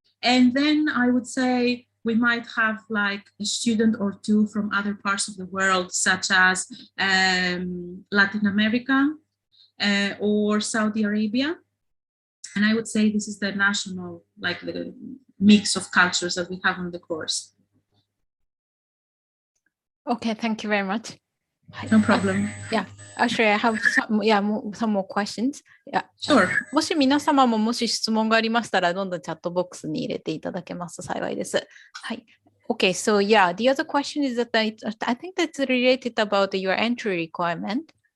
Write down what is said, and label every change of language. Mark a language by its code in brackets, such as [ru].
[en] And then I would say we might have like a student or two from other parts of the world, such as Latin America or Saudi Arabia. And I would say this is the national, like the mix of cultures that we have on the course. Okay, thank you very much. No problem. Actually, I have some more questions. Sure. [ja] もし皆様ももし質問がありましたら、どんどんチャットボックスに入れていただけますと幸いです。はい。 [en] Okay, so the other question is that I think that's related about your entry requirement.